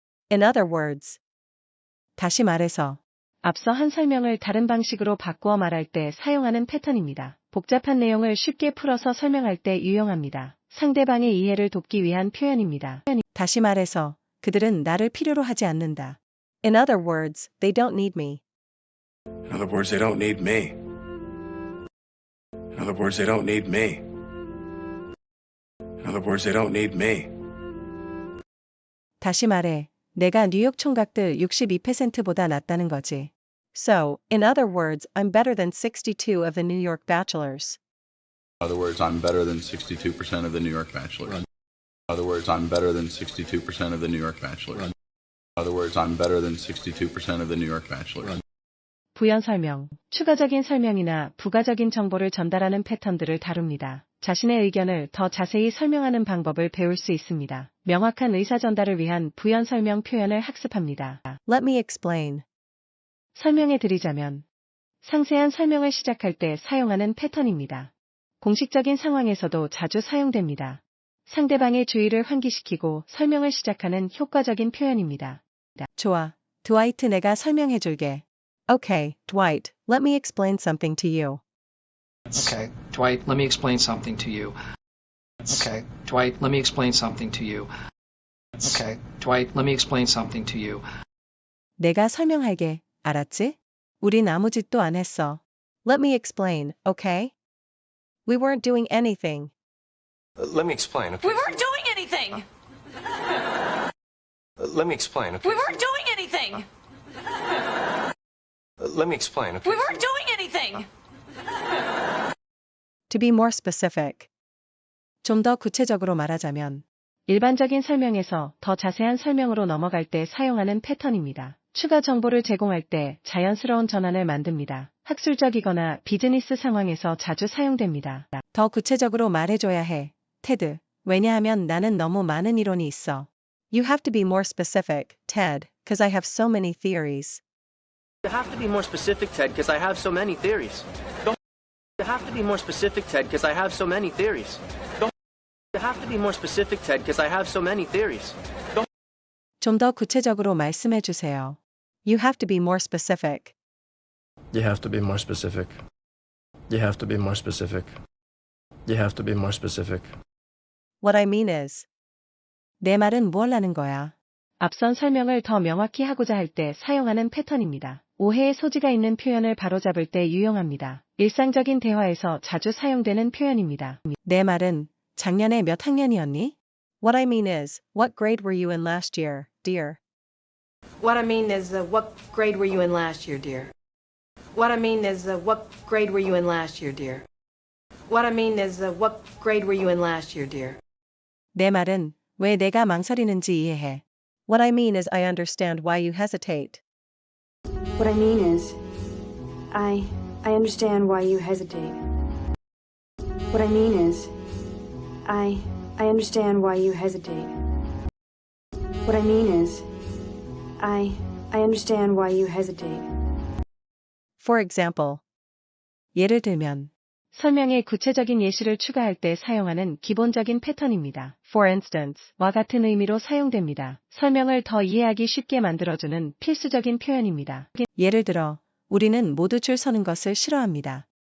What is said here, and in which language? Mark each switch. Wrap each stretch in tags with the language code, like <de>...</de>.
<en>In other words.</en> <ko>다시 말해서. 앞서 한 설명을 다른 방식으로 바꾸어 말할 때 사용하는 패턴입니다. 복잡한 내용을 쉽게 풀어서 설명할 때 유용합니다. 상대방의 이해를 돕기 위한 표현입니다. 다시 말해서, 그들은 나를 필요로 하지 않는다.</ko> <en>In other words, they don't need me. In other words, they don't need me. In other words, they don't need me. In other words, they don't need me.</en> <ko>다시 말해, 내가 뉴욕 총각들 62%보다 낫다는 거지.</ko> <en>So, in other words, I'm better than 62 of the New York bachelors. In other words, I'm better than 62% of the New York bachelors. In other words, I'm better than 62% of the New York bachelors. In other words, I'm better than 62% of the New York bachelors.</en> <ko>부연 설명, 추가적인 설명이나 부가적인 정보를 전달하는 패턴들을 다룹니다. 자신의 의견을 더 자세히 설명하는 방법을 배울 수 있습니다. 명확한 의사 전달을 위한 부연 설명 표현을 학습합니다.</ko> <en>Let me explain.</en> <ko>설명해 드리자면, 상세한 설명을 시작할 때 사용하는 패턴입니다. 공식적인 상황에서도 자주 사용됩니다. 상대방의 주의를 환기시키고 설명을 시작하는 효과적인 표현입니다. 좋아, 드와이트 내가 설명해 줄게.</ko> <en>Okay, Dwight, let me explain something to you. Okay, Dwight, let me explain something to you. Okay, Dwight, let me explain something to you. Okay, Dwight, let me explain something to you.</en> <ko>내가 설명할게, 알았지? 우린 아무 짓도 안 했어.</ko> <en>Let me explain, okay? We weren't doing anything. Let me explain, okay? We weren't doing anything! Let me explain, okay? We weren't doing anything! Let me explain, okay? We weren't doing anything! To be more specific.</en> <ko>좀 더 구체적으로 말하자면 일반적인 설명에서 더 자세한 설명으로 넘어갈 때 사용하는 패턴입니다. 추가 정보를 제공할 때 자연스러운 전환을 만듭니다. 학술적이거나 비즈니스 상황에서 자주 사용됩니다. 더 구체적으로 말해줘야 해, 테드. 왜냐하면 나는 너무 많은 이론이 있어.</ko> <en>You have to be more specific, Ted, because I have so many theories. You have to be more specific, Ted, because I have so many theories. You have to be more specific, Ted, because I have so many theories. You have to be more specific, Ted, because I have so many theories.</en> <ko>좀 더 구체적으로 말씀해 주세요.</ko> <en>You have to be more specific. You have to be more specific. You have to be more specific. You have to be more specific. What I mean is.</en> <ko>내 말은 뭘 하는 거야? 앞선 설명을 더 명확히 하고자 할 때 사용하는 패턴입니다. 오해의 소지가 있는 표현을 바로잡을 때 유용합니다. 일상적인 대화에서 자주 사용되는 표현입니다. 내 말은 작년에 몇 학년이었니?</ko> <en>What I mean is, what grade were you in last year, dear? What I mean is, what grade were you in last year, dear? What I mean is, what grade were you in last year, dear? What I mean is, what grade were you in last year, dear?</en> <ko>내 말은 왜 내가 망설이는지 이해해.</ko> <en>What I mean is I understand why you hesitate. What I mean is, I understand why you hesitate. What I mean is, I understand why you hesitate. What I mean is, I understand why you hesitate. For example.</en> <ko>예를 들면. 설명에 구체적인 예시를 추가할 때 사용하는 기본적인 패턴입니다. For instance, 와 같은 의미로 사용됩니다. 설명을 더 이해하기 쉽게 만들어주는 필수적인 표현입니다. 예를 들어, 우리는 모두 줄 서는 것을 싫어합니다.</ko>